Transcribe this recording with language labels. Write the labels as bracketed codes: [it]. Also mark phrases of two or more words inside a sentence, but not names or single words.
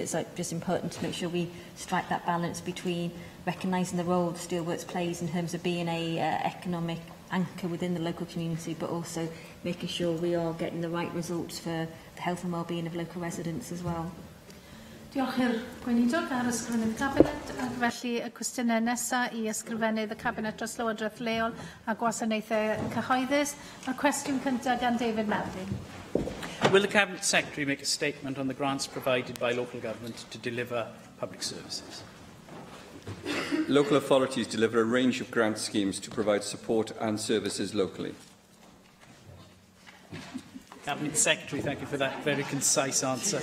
[en] It's just important to make sure we strike that balance between recognising the role the steelworks plays in terms of being a economic anchor within the local community, but also making sure we are getting the right results for the health and well-being of local residents as well. [cy] Diolch i'r gweinidog ar ysgrifennydd y Cabinet, ac felly y cwestiynau nesaf i ysgrifennydd y Cabinet dros Lywodraeth Leol a gwasanaethau cyhoeddus. Mae'r cwestiwn cyntaf gan David Melvin. [en] Will the Cabinet Secretary make a statement on the grants provided by local government to deliver public services? Local authorities deliver a range of grant schemes to provide support and services locally. Cabinet Secretary, thank you for that very concise answer.